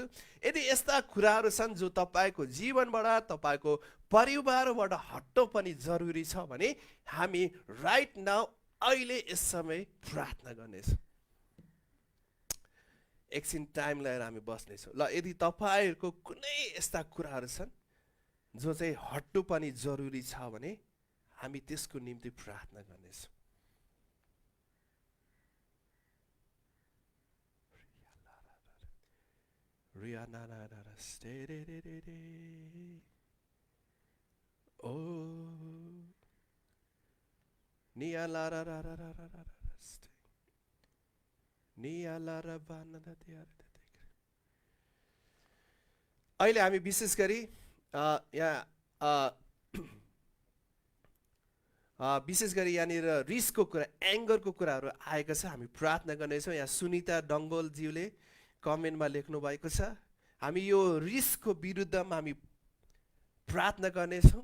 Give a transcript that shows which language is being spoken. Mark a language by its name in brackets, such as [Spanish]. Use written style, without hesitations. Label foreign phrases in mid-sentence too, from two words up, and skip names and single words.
[Nepali] यदि यस्ता कुराहरू छन् जो तपाईको जीवनबाट, तपाईको परिवारबाट हट्नु पनि जरुरी छ भने हामी [English] right now [Nepali] अहिले यस समय प्रार्थना गर्नेछौँ। एकछिन टाइम लिएर हामी बस्नेछौँ। ल यदि तपाईहरुको कुनै यस्ता कुराहरू छन् जो चाहिँ हट्नु पनि जरुरी छ भने हामी त्यसको निम्ति प्रार्थना गर्नेछौँ। रिया ना ना ना स्टे रे रे रे रे ओ निया ला रा रा रा रा रा रा स्टे निया ला रा बाना दा दिया रे देख। अहिले हामी विशेष गरी विशेष गरी यहाँनिर रिसको कुरा, एङ्गरको कुराहरू आएका छ। हामी प्रार्थना गर्नेछौँ। यहाँ सुनिता डङ्गोलज्यूले कमेन्टमा लेख्नु भएको छ, हामी यो रिसको विरुद्धमा हामी प्रार्थना गर्नेछौँ।